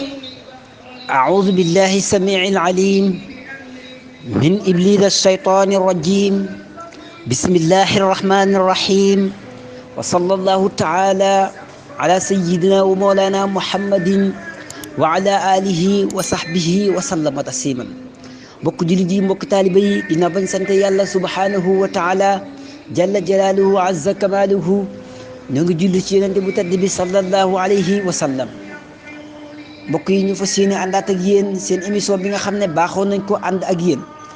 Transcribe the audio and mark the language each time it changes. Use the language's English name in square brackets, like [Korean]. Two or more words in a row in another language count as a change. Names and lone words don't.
[Arabic] أعوذ بالله السميع العليم من إبليس الشيطان الرجيم. بسم الله الرحمن الرحيم، وصلى الله تعالى على سيدنا ومولانا محمد وعلى آله وصحبه وسلم تسليما. [Wolof] mbokk jullit yi, mbokk taalibe yi, dina bañ sant yàlla [Arabic] سبحانه وتعالى جل جلاله وعز كماله. [Wolof] ñu ngi julli ci yonente bu tedd bi [Arabic] صلى الله عليه وسلم. [Wolof] mbokk yi, ñu fas yéene àndaat ak yéen seen émission bi nga xam ne baaxoon nañ ko ànd ak yéen.